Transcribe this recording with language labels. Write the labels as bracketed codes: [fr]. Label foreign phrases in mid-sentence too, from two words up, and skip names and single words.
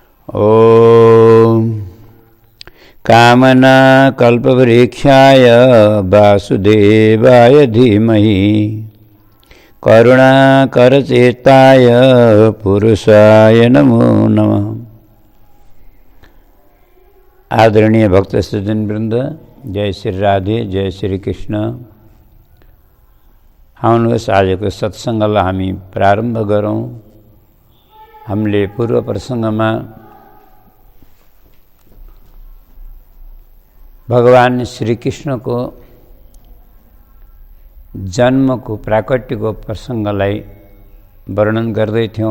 [sa] ओम कामना कल्पवृक्षाय वासुदेवाय धीमहि करुणाकरचेताय पुरुषाय नमो नमः। [ne] आदरणीय भक्त सज्जन वृंद, जय श्री राधे, जय श्री कृष्ण। आउनुहोस् आजको सत्सङ्गलाई हामी प्रारम्भ गरौँ। हामीले पूर्व प्रसङ्गमा भगवान श्री कृष्णको जन्मको प्राकट्यको प्रसङ्गलाई वर्णन गर्दै थियौँ।